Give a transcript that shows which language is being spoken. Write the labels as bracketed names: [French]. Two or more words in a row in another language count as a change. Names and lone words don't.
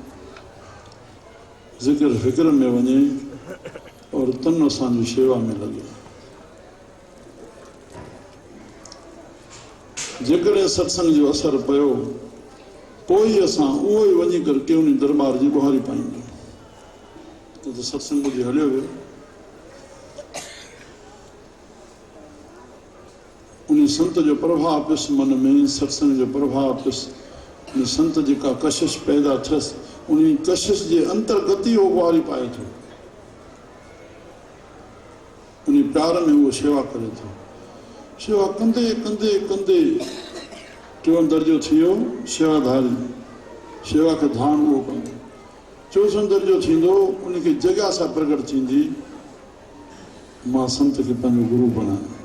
[Sindhi] ज़िक्र फ़िक्र में वञे और तन असांजी शेवा में लॻे जेकॾहिं सत्संग जो असरु पियो पोइ असां उहो ई वञी करे के उन दरबार जी ॿुहारी पाईंदा त सत्संग ॿुधी हलियो वियो उन संत जो प्रभाव पियुसि मन में सत्संग जो प्रभाव पियुसि उन संत जेका कशिश पैदा थियसि उन कशिश जे अंतर्गत ई उहो ॿुहारी पाए थो उन प्यार में उहो शेवा करे थो शेवा कंदे कंदे कंदे टियों दर्जो थी वियो शेवाधारी शेवा खे धान उहो कंदो चोथों दर्जो थींदो उनखे जॻह सां प्रगट थींदी मां संत खे पंहिंजो गुरू बणायां